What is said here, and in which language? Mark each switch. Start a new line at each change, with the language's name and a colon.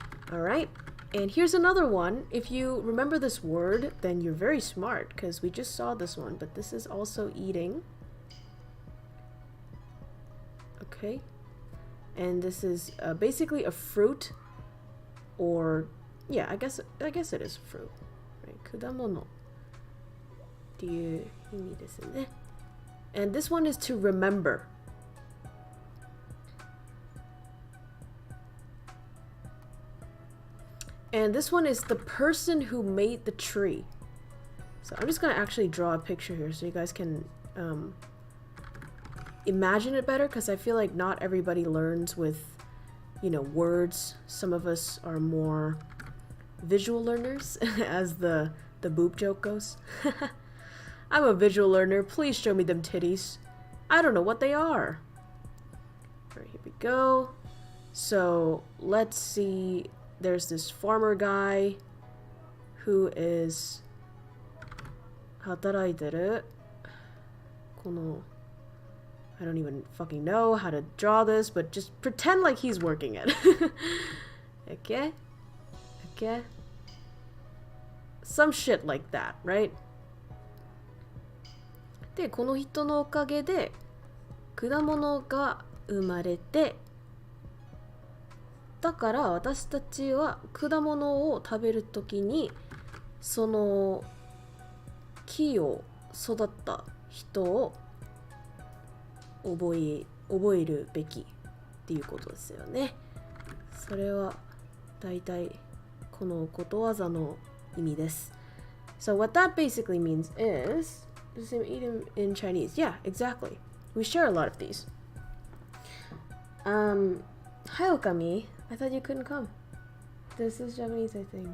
English: Alright, and here's another one. If you remember this word, then you're very smart, because we just saw this one, but this is also eating. Okay, and this is basically a fruit, or yeah, I guess it is fruit, right?
Japanese: 果物っていう意味ですね。
English: And this one is to remember. And this one is the person who made the tree. So I'm just going to actually draw a picture here so you guys can imagine it better, because I feel like not everybody learns with, words. Some of us are more visual learners, as the the boob joke goes. I'm a visual learner. Please show me them titties. I don't know what they are. Alright, here we go. So, let's see. There's this farmer guy who is
Japanese: 働いてる。この
English: I don't even fucking know how to draw this, but just pretend like he's working it. Okay? Okay? Some shit like that, right?
Japanese: で、この人のおかげで果物が生まれて、だから私たちは果物を食べるときにその木を育った人を覚えるべきっていうことですよね。それはだいたいこのことわざの意味です。
English: So what that basically means is the same idiom in Chinese. Yeah, exactly. We share a lot of these. Hi Okami. I thought you couldn't come. This is Japanese, I think.